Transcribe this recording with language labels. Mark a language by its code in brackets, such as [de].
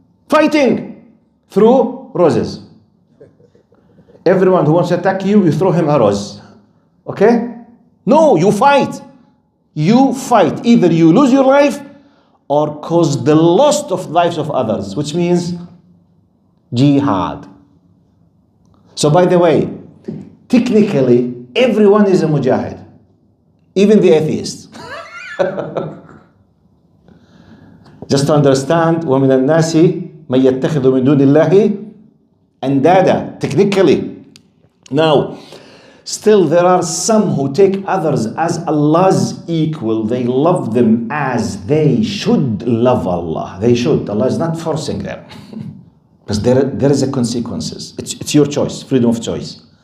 [en] Fighting through roses. Everyone who wants to attack you, you throw him a rose. Okay? No, you fight. You fight. Either you lose your life or cause the loss of lives of others, which means Jihad. So by the way, technically, everyone is a mujahid. Even the atheist. Just to understand, [ar] وَمِنَ النَّاسِ مَن يَتَّخِذُ مِن دُونِ اللَّهِ أَندَادًا. [en] Technically. Now, still there are some who take others as Allah's equal. They love them as they should love Allah. They should. Allah is not forcing them. Because there is a consequences. It's your choice, freedom of choice.